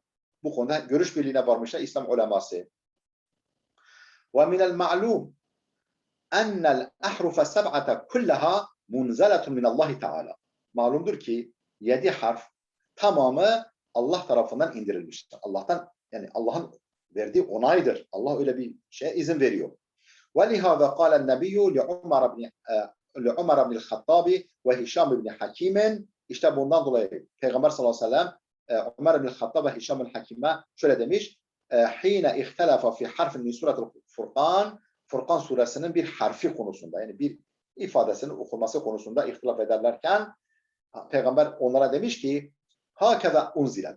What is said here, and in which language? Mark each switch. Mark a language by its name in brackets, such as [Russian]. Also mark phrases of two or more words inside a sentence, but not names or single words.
[Turkish] Bu konuda görüş birliğine varmışlar İslam uleması. [Arabic] ومن المعلوم أن الأحرف السبعة كلها منزلة من الله تعالى. [Turkish] Malumdur ki 7 harf tamamı Allah tarafından indirilmiştir. Allah'tan yani Allah'ın verdiği onaydır. Allah öyle bir şeye izin veriyor. [Arabic] وَلِهَذَا قَالَ النَّبِيُّ لِعُمَرَ بْنِ الْخَطَّابِ وَهِشَامِ بْنِ حَكِيمٍ. [Turkish] İşte bundan dolayı Peygamber [Arabic] صلى الله عليه وسلم [Turkish] Ömer bin Hattab ve Hişam bin Hakim'e şöyle demiş. [Arabic] حين اختلفا في حرف من سورة الفرقان. [Turkish] Furkan suresinin bir harfi konusunda yani bir ifadesinin okunması konusunda ihtilaf ederlerken Peygamber onlara demiş ki [Arabic] هكذا أنزلت.